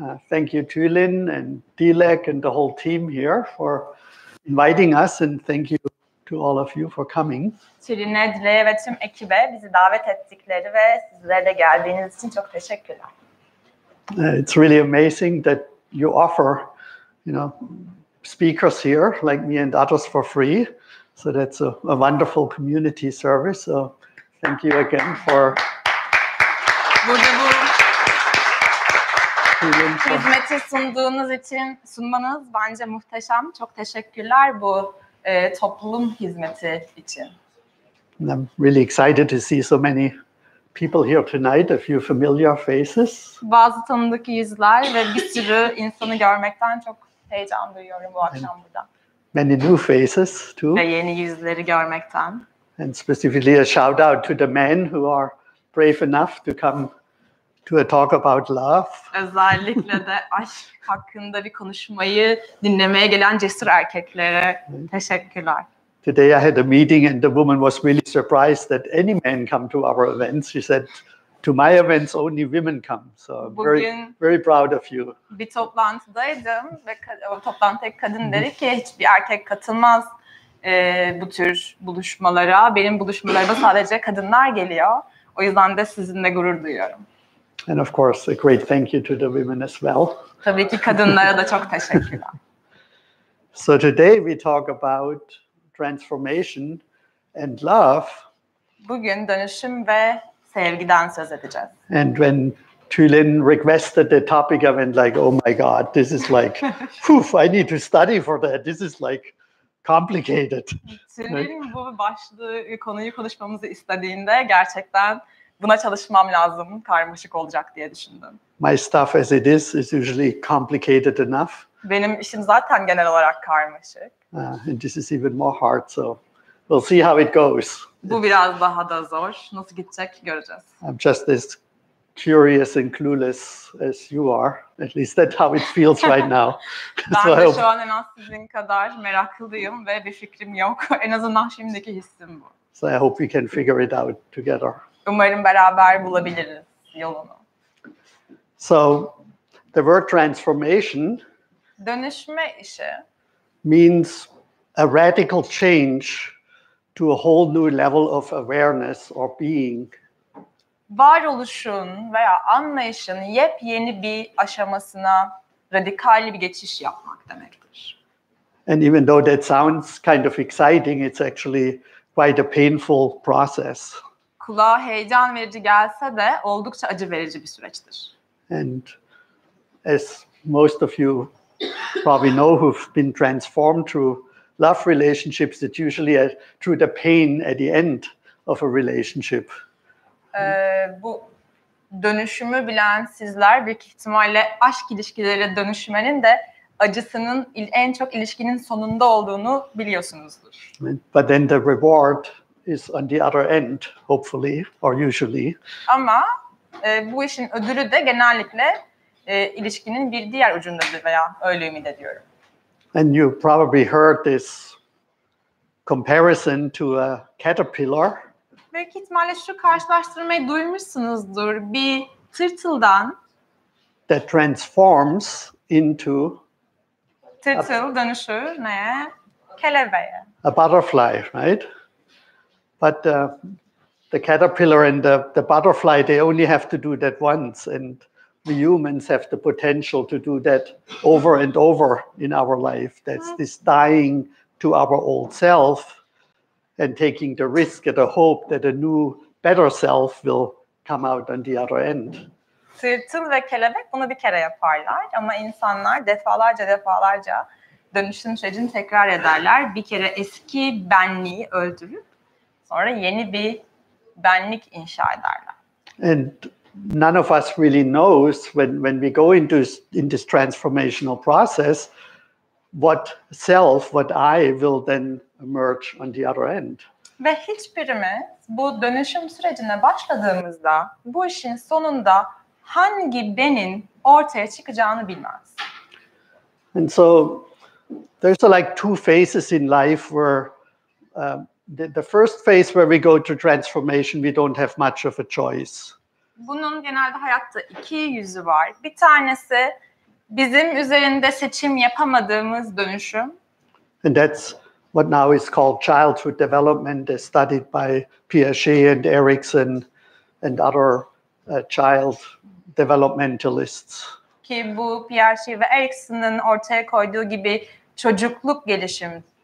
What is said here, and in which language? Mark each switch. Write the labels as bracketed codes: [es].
[en] Thank you Tülin and Dilek and the whole team here for inviting us, and thank you to all of you for coming. [tr] Tülin'e, Dilek'e ve tüm ekibe bizi davet ettikleri ve sizlere de geldiğiniz için çok teşekkürler. [en] It's really amazing that you offer, speakers here like me and others for free. So that's a wonderful community service. So thank you again for [tr] hizmeti sunmanız bence muhteşem. Çok teşekkürler bu toplum hizmeti için. [en] And I'm really excited to see so many people here tonight, a few familiar faces. [tr] Bazı tanıdık yüzler ve bir sürü insanı görmekten çok heyecan duyuyorum bu akşam burada. [en] Many new faces too. [tr] Ve yeni yüzleri görmekten. [en] And specifically a shout out to the men who are brave enough to come to a talk about love. [tr] Özellikle de aşk hakkında bir konuşmayı dinlemeye gelen cesur erkeklere teşekkürler. [en] Today I had a meeting and the woman was really surprised that any man come to our events. She said, to my events only women come. So I'm very proud of you. [tr] Bir toplantıdaydım ve o toplantıdaki kadın dedi ki hiçbir erkek katılmaz bu tür buluşmalara. Benim buluşmalarıma sadece kadınlar geliyor. O yüzden de sizinle gurur duyuyorum. [en] And of course, a great thank you to the women as well. [tr] Tabii ki kadınlara da çok teşekkürler. [en] So today we talk about transformation and love. [tr] Bugün dönüşüm ve sevgiden söz edeceğiz. [en] And when Tülin requested the topic, I went like, oh my God, this is like, I need to study for that. This is like complicated. [tr] Tülin bu konuyu konuşmamızı istediğinde gerçekten buna çalışmam lazım, karmaşık olacak diye düşündüm. [en] My stuff as it is usually complicated enough. [tr] Benim işim zaten genel olarak karmaşık. [en] And this is even more hard, so we'll see how it goes. [tr] Bu biraz daha da zor. Nasıl gidecek göreceğiz. [en] I'm just as curious and clueless as you are. At least that's how it feels right now. [tr] Ben de şu an en az sizin kadar meraklıyım ve bir fikrim yok. En azından şimdiki hissim bu. [en] So I hope we can figure it out together. [tr] Umarım beraber bulabiliriz yolunu. [en] So the word transformation [tr] dönüşme işi [en] means a radical change to a whole new level of awareness or being. [tr] Varoluşun veya anlayışın yepyeni bir aşamasına radikal bir geçiş yapmak demektir. [en] And even though that sounds kind of exciting, it's actually quite a painful process. [tr] Kulağa heyecan verici gelse de oldukça acı verici bir süreçtir. [en] And as most of you probably know who've been transformed through love relationships, it's usually through the pain at the end of a relationship. [tr] Bu dönüşümü bilen sizler büyük ihtimalle aşk ilişkileriyle dönüşmenin de acısının en çok ilişkinin sonunda olduğunu biliyorsunuzdur. [en] But then the reward is on the other end, hopefully, or usually. [tr] Ama bu işin ödülü de genellikle ilişkinin bir diğer ucundadır veya öyle ümit ediyorum. [en] And you probably heard this comparison to a caterpillar. [tr] Büyük ihtimalle şu karşılaştırmayı duymuşsunuzdur. Bir tırtıldan [en] that transforms into [tr] tırtıl dönüşür neye? Kelebeğe. [en] a butterfly, right? But the caterpillar and the butterfly, they only have to do that once, and we humans have the potential to do that over and over in our life. That's this dying to our old self and taking the risk and the hope that a new, better self will come out on the other end. [tr] Tırtıl ve kelebek bunu bir kere yaparlar ama insanlar defalarca dönüşüm sürecini tekrar ederler. Bir kere eski benliği öldürüp sonra yeni bir benlik inşa ederler. [en] And none of us really knows when we go in this transformational process what self, what I will then emerge on the other end. [tr] Ve hiçbirimiz bu dönüşüm sürecine başladığımızda bu işin sonunda hangi benin ortaya çıkacağını bilmez. [en] And so there's like two phases in life where the first phase where we go to transformation, we don't have much of a choice. [tr] Bunun genelde hayatta iki yüzü var. Bir tanesi bizim üzerinde seçim yapamadığımız dönüşüm. [en] And that's what now is called childhood development, as studied by Piaget and Erikson and other child developmentalists. [tr] Ki bu Piaget ve Erikson'un ortaya koyduğu gibi çocukluk gelişimi.